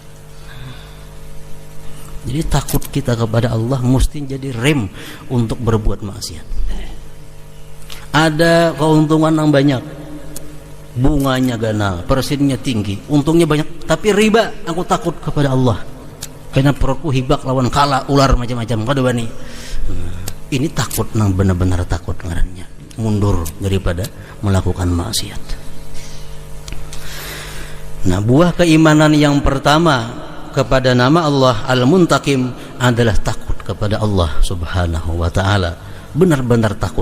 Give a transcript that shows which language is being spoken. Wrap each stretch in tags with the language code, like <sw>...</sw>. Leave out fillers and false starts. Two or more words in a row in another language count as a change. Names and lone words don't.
<id>Jadi takut kita kepada Allah mesti jadi rem untuk berbuat maksiat. Ada keuntungan yang banyak, bunganya ganal, persennya tinggi, untungnya banyak, tapi riba. Aku takut kepada Allah karena</id> <bjn>perutku hibak lawan kala, ular macam-macam kada wani.</bjn> <id>Ini takut nang benar-benar takut ngarannya, mundur daripada melakukan maksiat. Nah, buah keimanan yang pertama kepada nama Allah Al-Muntaqim adalah takut kepada Allah</id> <ar>سبحانه وتعالى,</ar> <id>benar-benar takut.</id>